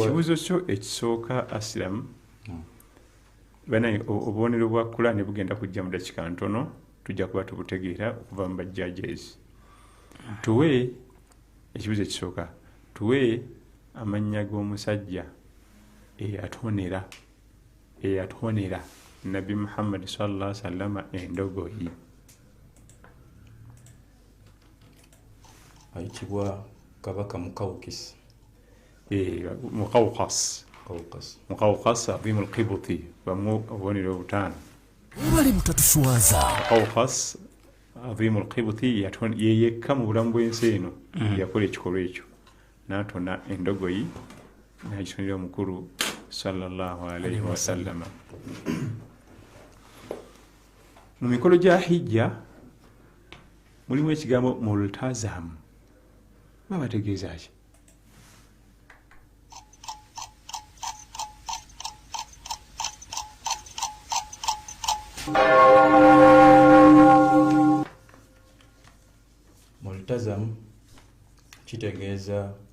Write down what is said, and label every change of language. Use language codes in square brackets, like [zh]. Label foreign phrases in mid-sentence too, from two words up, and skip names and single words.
[lg] Ekibuuzo kyo ekisooka Aslam. Banaye obubonero bwa Quran bugenda kujja mu dakika ntono tujja kuba tubutegeera okuva mu bajjajjezi. Tuwe ekibuuzo ekisooka. Tuwe amannya g'omusajja eyatonera Nabi Muhammad [ar] صلى الله عليه وسلم [lg] endogoyi. Ayitibwa Kabaka Mukawqis. Mukawqas Azim al-Qibti bamwe obubonero obutaano. Wali mutatuswaza. Mukawqas Azim al-Qibti yeyekka mu bulamu bw'ensi eno yakola ekikolwa ekyo n'atona endogoyi n'agitonera omukulu [ar] صلى الله عليه وسلم. [lg] Mu mikolo gya hijja mulimu ekigambo multazam. Babategeeza ki? Multazam kitegeeza